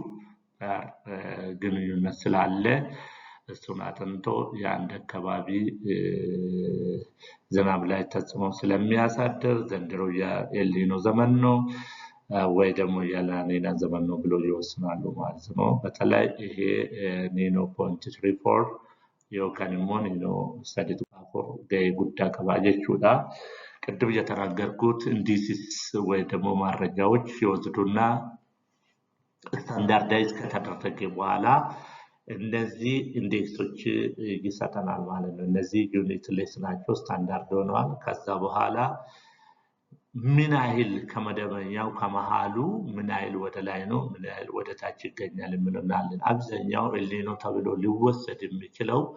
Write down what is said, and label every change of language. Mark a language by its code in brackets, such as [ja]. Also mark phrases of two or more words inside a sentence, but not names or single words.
[am] ግንኙነት ስላለ እሱን አጥንቶ የአንድ አካባቢ ዝናብ ላይ ተጽዕኖ ስለሚያሳድር ዘንድሮ የኤልኒኖ ዘመን ነው ወይ ደግሞ የላኒና ዘመን ነው ብሎ ይወስናሉ ማለት ነው። በተለይ ይሄ ኒኖ 0.34 [om] yookaan immoo niinoo 3.4 ga'ee guddaa qaba jechuudha. [am] ቅድም የተናገርኩት ኢንዲሲስ ወይ ደግሞ ማረጃዎች ሲወስዱና ስታንዳርዳይዝ ከተደረገ በኋላ እነዚህ ኢንዴክሶች ይሰጠናል ማለት ነው። እነዚህ ዩኒት ሌስ ናቸው፣ ስታንዳርድ ሆነዋል። ከዛ በኋላ ምን ያህል ከመደበኛው ከመሃሉ ምን ያህል ወደ ላይ ነው ምን ያህል ወደ ታች ይገኛል እንላለን። አብዛኛው ኤልኒኖ ተብሎ ሊወሰድ የሚችለው